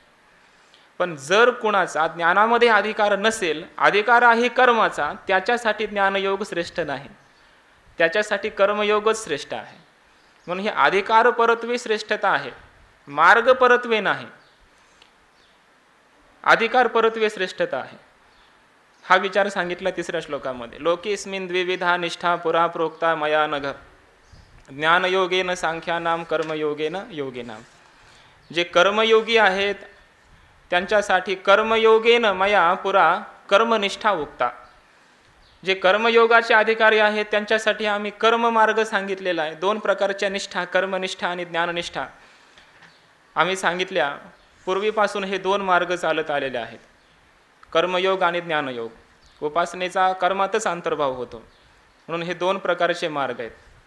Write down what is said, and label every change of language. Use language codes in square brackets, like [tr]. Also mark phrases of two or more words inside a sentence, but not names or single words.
[mr] पण जर कुणाचा ज्ञानामध्ये अधिकार नसेल, अधिकार आहे कर्माचा, त्याच्यासाठी ज्ञानयोग श्रेष्ठ नाही, त्याच्यासाठी कर्मयोगच श्रेष्ठ आहे. म्हणून ही अधिकार परत्वे श्रेष्ठता आहे, मार्ग परत्वे नाही, अधिकार परत्वे श्रेष्ठता आहे. हा विचार सांगितला तिसऱ्या श्लोकामध्ये. [sa] लोकेस्मिन् द्विविधा निष्ठा पुरा प्रोक्ता मया नघ, ज्ञानयोगेन सांख्यानाम कर्मयोगेन योगिनाम. [mr] जे कर्मयोगी आहेत त्यांच्यासाठी [sa] कर्मयोगेन मया पुरा कर्मनिष्ठा उक्ता. [mr] जे कर्मयोगाचे अधिकारी आहेत त्यांच्यासाठी आम्ही कर्ममार्ग सांगितलेला आहे. दोन प्रकारच्या निष्ठा, कर्मनिष्ठा आणि ज्ञाननिष्ठा आम्ही सांगितल्या. पूर्वीपासून हे दोन मार्ग चालत आलेले आहेत, कर्मयोग आणि ज्ञानयोग. उपासनेचा कर्मातच अंतर्भाव होतो, म्हणून हे दोन प्रकारचे मार्ग आहेत.